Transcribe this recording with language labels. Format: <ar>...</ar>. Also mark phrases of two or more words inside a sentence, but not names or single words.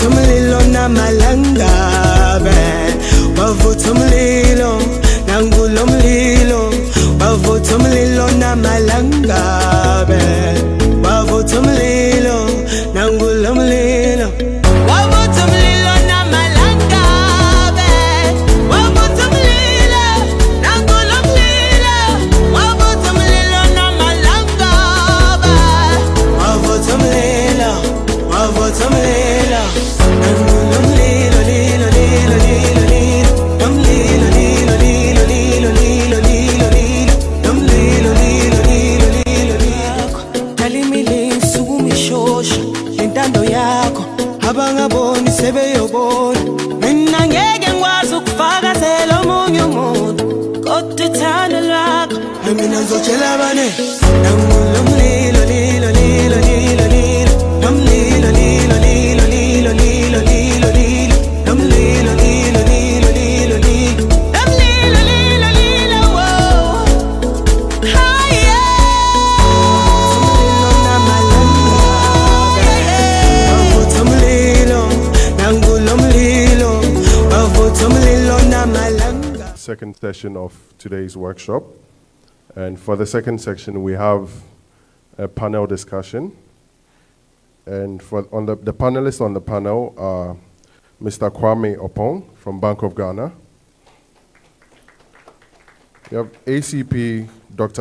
<zu>umlilo namalangabe wavutha umlilo nangulo mlilo wavutha umlilo namalangabe wavutha umlilo nangulo mlilo wavutha umlilo namalangabe wavutha umlilo nangulo mlilo wavutha umlilo namalangabe wavutha umlilo wavutha umlilo nangulo mlilo lilo lilo lilo lilo nomlilo lilo lilo lilo lilo lilo lilo nomlilo lilo lilo lilo lilo talimili sukumishosha lentando yakho abangaboni sebeyobona mina ngeke ngikwazi ukufakazela omunye umuntu kodwa uthando lwakho mina ngizotshela abane nangulo mlilo lilo lilo lilo lilo nomlilo lilo lilo lilo lilo lilo lilo nomlilo lilo lilo lilo lilo nomlilo lilo lilo wo haya umlilo namalangabe wavutha umlilo nangulo mlilo wavutha umlilo namalanga.</zu> <en>Second session of today's workshop. And for the second section, we have a panel discussion. And the panelists on the panel are Mr. Kwame Opong from Bank of Ghana. We have ACP Dr.</en>